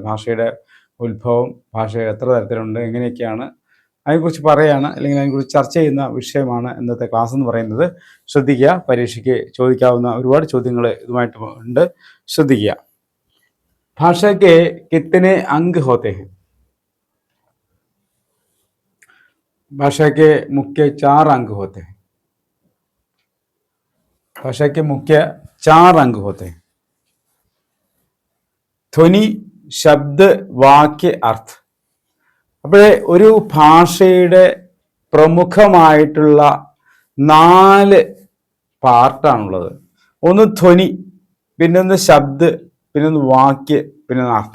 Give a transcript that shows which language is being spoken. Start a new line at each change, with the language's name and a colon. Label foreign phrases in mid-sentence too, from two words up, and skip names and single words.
Malayalam: ഭാഷയുടെ ഉത്ഭവം, ഭാഷ എത്ര തരത്തിലുണ്ട്, എങ്ങനെയൊക്കെയാണ്, അതിനെക്കുറിച്ച് പറയുകയാണ് അല്ലെങ്കിൽ അതിനെക്കുറിച്ച് ചർച്ച ചെയ്യുന്ന വിഷയമാണ് ഇന്നത്തെ ക്ലാസ് എന്ന് പറയുന്നത്. ശ്രദ്ധിക്കുക, പരീക്ഷയ്ക്ക് ചോദിക്കാവുന്ന ഒരുപാട് ചോദ്യങ്ങൾ ഇതുമായിട്ട് ഉണ്ട്.
Hindi: ശ്രദ്ധിക്കുക. भाषा के कितने अंग होते हैं? भाषा के मुख्य 4 अंग होते हैं. भाषा के मुख्य 4 अंग होते हैं.
Malayalam: ധ്വനി, ശബ്ദ, വാക്യ, അർത്ഥ. അപ്പോഴേ ഒരു ഭാഷയുടെ പ്രമുഖമായിട്ടുള്ള 4 പാർട്ടാണുള്ളത്. ഒന്ന് ധ്വനി, പിന്നൊന്ന് ശബ്ദ, പിന്നൊന്ന് വാക്യ, പിന്നൊന്ന് അർത്ഥ.